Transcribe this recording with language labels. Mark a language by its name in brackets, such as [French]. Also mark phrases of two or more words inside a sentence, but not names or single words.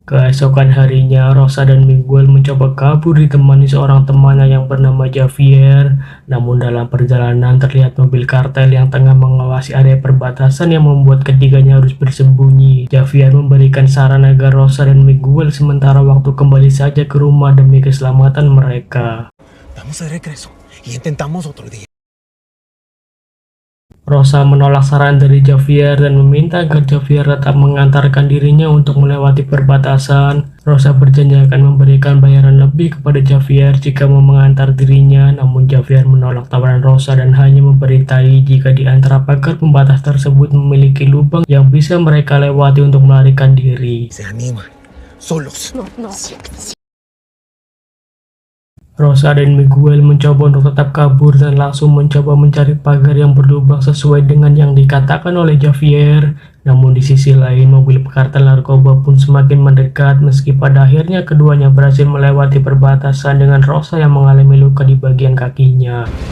[Indonesian] Keesokan harinya, Rosa dan Miguel mencoba kabur ditemani seorang temannya yang bernama Javier. Namun dalam perjalanan terlihat mobil kartel yang tengah mengawasi area perbatasan yang membuat ketiganya harus bersembunyi. Javier memberikan saran agar Rosa dan Miguel sementara waktu kembali saja ke rumah demi keselamatan mereka. [Spanish] Vamos de regreso y intentamos otro día. [Indonesian] Rosa menolak saran dari Javier dan meminta agar Javier tetap mengantarkan dirinya untuk melewati perbatasan. Rosa berjanji akan memberikan bayaran lebih kepada Javier jika mau mengantar dirinya, namun Javier menolak tawaran Rosa dan hanya memberitahu jika di antara pagar pembatas tersebut memiliki lubang yang bisa mereka lewati untuk melarikan diri. [Spanish] Se animan. Solos. No, no. [Indonesian] Rosa dan Miguel mencoba untuk tetap kabur dan langsung mencoba mencari pagar yang berlubang sesuai dengan yang dikatakan oleh Javier. Namun di sisi lain, mobil kartel narkoba pun semakin mendekat meski pada akhirnya keduanya berhasil melewati perbatasan dengan Rosa yang mengalami luka di bagian kakinya.